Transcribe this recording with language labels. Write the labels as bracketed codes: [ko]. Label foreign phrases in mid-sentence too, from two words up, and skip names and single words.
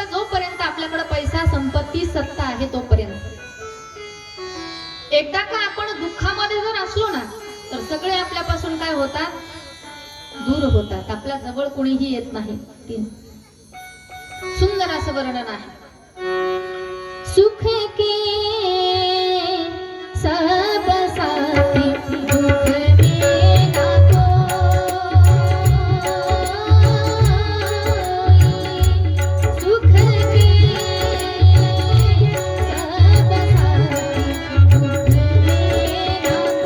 [mr] जोपर्यंत आपल्याकडे पैसा संपत्ती सत्ता आहे तोपर्यंत। एकदा का आपण दुःखामध्ये जर असलो ना तर सगळे आपल्यापासून काय होतात, दूर होतात, आपल्या जवळ कोणीही येत नाही। सुंदर असं वर्णन आहे। [hi] सुख के सब साथी दुख में ना कोई, सुख के सब साथी दुख में ना